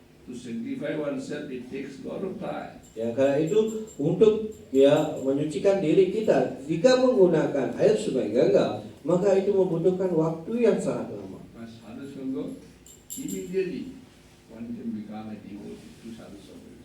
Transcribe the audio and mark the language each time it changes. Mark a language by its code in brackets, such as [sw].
[en] To sanctify oneself, it takes a lot of time. [id] Ya, karena itu untuk ya menyucikan diri kita, jika menggunakan air sungai Gangga, maka itu membutuhkan waktu yang sangat lama. [en] But sadhu sangha, immediately one can become a devotee to sadhu sangha.